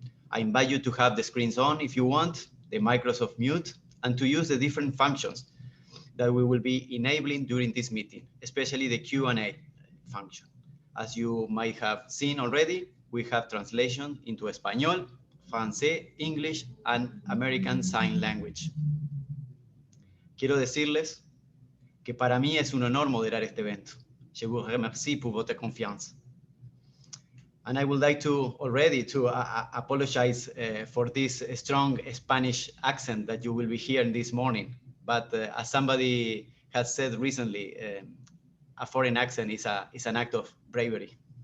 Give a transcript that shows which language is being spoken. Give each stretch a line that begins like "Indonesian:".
English: I invite you to have the screens on if you want, the Microsoft mute, and to use the different functions that we will be enabling during this meeting, especially the Q&A function. As you might have seen already, we have translation into Español, Francés, English, and American Sign Language.
Spanish: Quiero decirles que para mí es un honor moderar este evento.
French: Je vous remercie pour votre confiance.
English: And I would like to already apologize for this strong Spanish accent that you will be hearing this morning. But as somebody has said recently, a foreign accent is an act of bravery.